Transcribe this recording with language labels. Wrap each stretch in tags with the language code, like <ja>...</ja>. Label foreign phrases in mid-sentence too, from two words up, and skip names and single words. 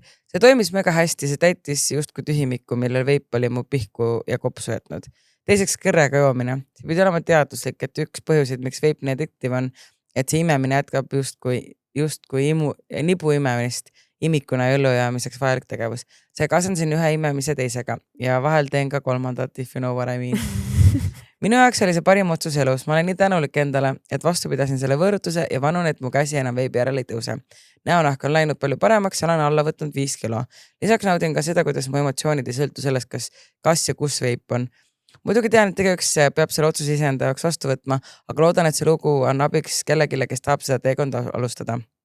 <et>See toimis mega hästi, see täitis justkui tühimikku, millel veip oli mu pihku ja kopsu jätnud. Teiseks kõrrega joomine. See pidi olema teaduslik, et üks põhjuseid, miks veip nii addiktiiv on, et see imemine jätkab justkui nibu imemist imikuna ja õllujäämiseks vajalik tegevus. See asendasin ühe imemise teisega ja vahel teen ka 3,</et> <en>if you know what I mean.</en> <et>Minu jaoks oli see parim otsus elus. Ma olen nii tänulik endale, et vastu pidasin selle võõrutuse ja vanun, et mu käsi enam veibi järele ei tõuse. Näonahk on läinud palju paremaks ja olen alla võtnud 5 kilo. Lisaks naudin ka seda, kuidas mu emotsioonid ei sõltu sellest, kas ja kus veip on. Muidugi tean, et igaüks peab selle otsuse iseenda jaoks vastu võtma, aga loodan, et see lugu on abiks kellegile, kes tahab seda teekonda alustada.</et>